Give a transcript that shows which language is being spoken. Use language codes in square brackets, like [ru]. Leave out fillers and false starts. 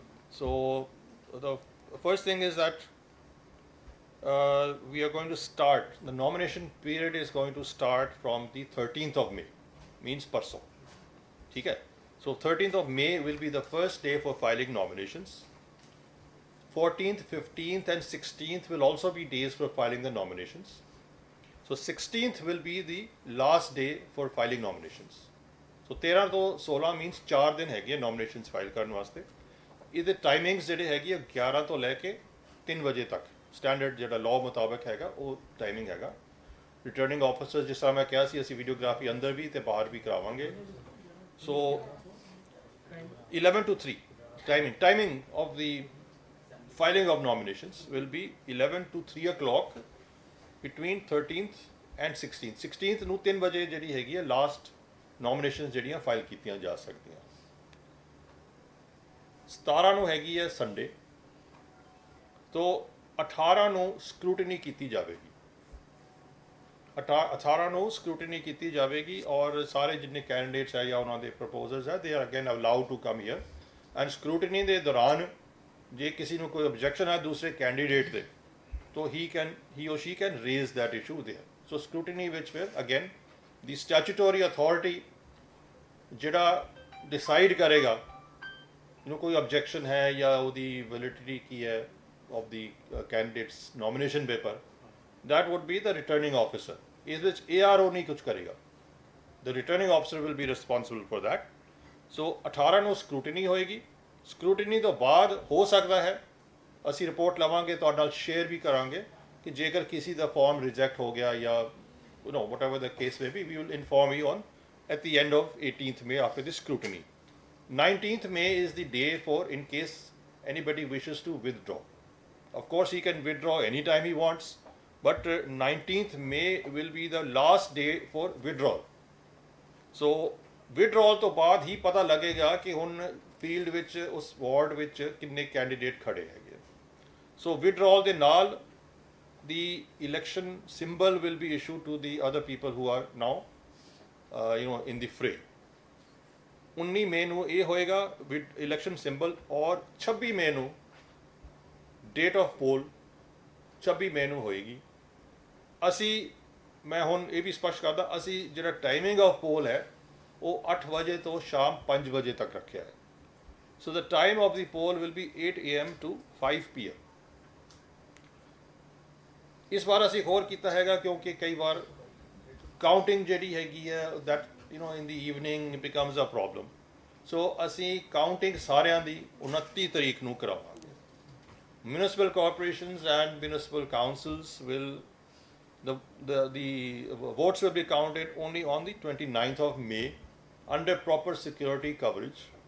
[en] So the first thing is that we are going to start, the nomination period is going to start from the 13th of May, means [pa] parso, theek hai. [en] So 13th of May will be the first day for filing nominations. 14th, 15th and 16th will also be days for filing the nominations. So 16th will be the last day for filing nominations. [pa] So 13 ਤੋਂ 16 means 4 ਦਿਨ ਹੈਗੇ nominations file ਕਰਨ ਵਾਸਤੇ। ਇਹਦੇ timings ਜਿਹੜੇ ਹੈਗੀ ਆ 11 ਤੋਂ ਲੈ ਕੇ 3 ਵਜੇ ਤੱਕ ਸਟੈਂਡਰਡ ਜਿਹੜਾ ਲਾਅ ਮੁਤਾਬਕ ਹੈਗਾ ਉਹ ਟਾਈਮਿੰਗ ਹੈਗਾ। ਰਿਟਰਨਿੰਗ ਆਫਿਸਰ ਜਿਸ ਤਰ੍ਹਾਂ ਮੈਂ ਕਿਹਾ ਸੀ ਅਸੀਂ ਵੀਡੀਓਗ੍ਰਾਫੀ ਅੰਦਰ ਵੀ ਤੇ ਬਾਹਰ ਵੀ ਕਰਾਵਾਂਗੇ। [en] So 11 to 3 timing of the filing of nominations will be 11 to 3 o'clock between 13th and 16th। [pa] 16th ਨੂੰ 3 ਵਜੇ ਜਿਹੜੀ ਹੈਗੀ ਹੈ ਲਾਸਟ ਨੋਮੀਨੇਸ਼ਨਸ ਜਿਹੜੀਆਂ ਫਾਈਲ ਕੀਤੀਆਂ ਜਾ ਸਕਦੀਆਂ। 17 ਨੂੰ ਹੈਗੀ ਹੈ ਸੰਡੇ ਤੋਂ 18 ਨੂੰ ਸਕਰੂਟਨੀ ਕੀਤੀ ਜਾਵੇਗੀ। 18 ਨੂੰ ਸਕਰੂਟਨੀ ਕੀਤੀ ਜਾਵੇਗੀ ਔਰ ਸਾਰੇ ਜਿੰਨੇ ਕੈਂਡੀਡੇਟਸ ਹੈ ਜਾਂ ਉਹਨਾਂ ਦੇ ਪ੍ਰਪੋਜ਼ਲਸ ਹੈ [en] they are again allowed to come here and [pa] scrutiny ਦੇ ਦੌਰਾਨ ਜੇ ਕਿਸੇ ਨੂੰ ਕੋਈ ਆਬਜੈਕਸ਼ਨ ਹੈ ਦੂਸਰੇ ਕੈਂਡੀਡੇਟ ਦੇ ਤਾਂ [en] he or she can raise that issue there। So scrutiny which will again the statutory authority [pa] ਜਿਹੜਾ decide ਕਰੇਗਾ ਜਿਹਨੂੰ ਕੋਈ objection ਹੈ ਜਾਂ ਉਹਦੀ validity ਕੀ ਹੈ [en] of the candidate's nomination paper, that would be the returning officer। [pa] ਇਸ ਵਿੱਚ ARO ਨਹੀਂ ਕੁਝ ਕਰੇਗਾ, [en] the returning officer will be responsible for that। [pa] So 18 ਨੂੰ scrutiny ਹੋਏਗੀ। scrutiny ਤੋਂ ਬਾਅਦ ਹੋ ਸਕਦਾ ਹੈ ਅਸੀਂ ਰਿਪੋਰਟ ਲਵਾਂਗੇ ਤੁਹਾਡੇ ਨਾਲ ਸ਼ੇਅਰ ਵੀ ਕਰਾਂਗੇ ਕਿ ਜੇਕਰ ਕਿਸੇ ਦਾ ਫਾਰਮ ਰਿਜੈਕਟ ਹੋ ਗਿਆ ਜਾਂ [en] whatever the case may be, we will inform you on at the end of 18th May after the scrutiny। 19th May is the day for in case anybody wishes to withdraw। Of course he can withdraw anytime he wants, but 19th May will be the last day for withdrawal। [pa] So withdrawal ਤੋਂ ਬਾਅਦ ਹੀ ਪਤਾ ਲੱਗੇਗਾ ਕਿ ਹੁਣ field ਵਿੱਚ ਉਸ ward ਵਿੱਚ ਕਿੰਨੇ ਕੈਂਡੀਡੇਟ ਖੜੇ ਹੈਗੇ। [en] So withdrawal ਦੇ ਨਾਲ the election symbol will be issued to the other people who are now in the fray। [pa] 19 ਮਈ ਨੂੰ ਇਹ ਹੋਏਗਾ election symbol ਔਰ 26 ਮਈ ਨੂੰ date of poll 26 ਮਈ ਨੂੰ ਹੋਏਗੀ। ਅਸੀਂ ਮੈਂ ਹੁਣ ਇਹ ਵੀ ਸਪਸ਼ਟ ਕਰਦਾ ਅਸੀਂ ਜਿਹੜਾ ਟਾਈਮਿੰਗ ਆਫ ਪੋਲ ਹੈ ਉਹ 8 ਵਜੇ ਤੋਂ ਸ਼ਾਮ 5 ਵਜੇ ਤੱਕ ਰੱਖਿਆ ਹੈ। [en] So the time of the poll will be 8 AM to 5 PM। [pa] ਇਸ ਵਾਰ ਅਸੀਂ ਹੋਰ ਕੀਤਾ ਹੈਗਾ ਕਿਉਂਕਿ ਕਈ ਵਾਰ ਕਾਊਂਟਿੰਗ ਜਿਹੜੀ ਹੈਗੀ ਹੈ [en] that in the evening it becomes a problem। [pa] ਸੋ ਅਸੀਂ ਕਾਊਂਟਿੰਗ ਸਾਰਿਆਂ ਦੀ 29 ਤਰੀਕ ਨੂੰ ਕਰਾਵਾਂਗੇ। [en] Municipal corporations and municipal councils will the votes will be counted only on the 29th of May under proper security coverage।